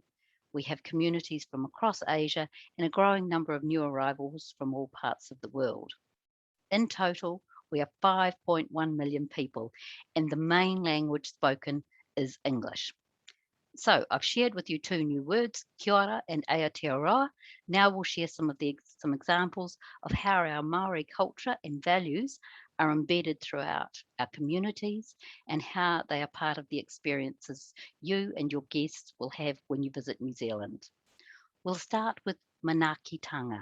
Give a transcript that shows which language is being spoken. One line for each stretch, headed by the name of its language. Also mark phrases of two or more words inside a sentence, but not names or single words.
English: We have communities from across Asia and a growing number of new arrivals from all parts of the world. In total, we are 5.1 million people, and the main language spoken is English. So I've shared with you 2 new words,
Māori: kia ora
English: and Aotearoa. Now we'll share some examples of how our Maori culture and values are embedded throughout our communities and how they are part of the experiences you and your guests will have when you visit New Zealand. We'll start with manaakitanga.